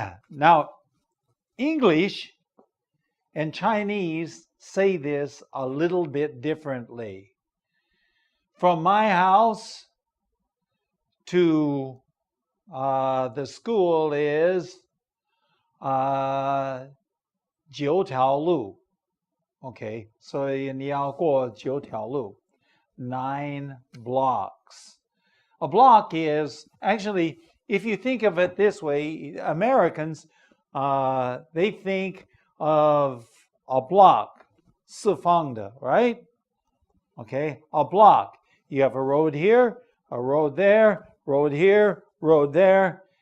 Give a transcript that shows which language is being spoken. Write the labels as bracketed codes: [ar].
[en] Now, English and Chinese say this a little bit differently. From my house to the school is 9条路. [zh] Okay, 所以你要过9条路. [en] 9 blocks. A block is, actually, if you think of it this way, Americans, they think of a block, 四方的, right? Okay, a block. You have a road here, a road there, road here, road there.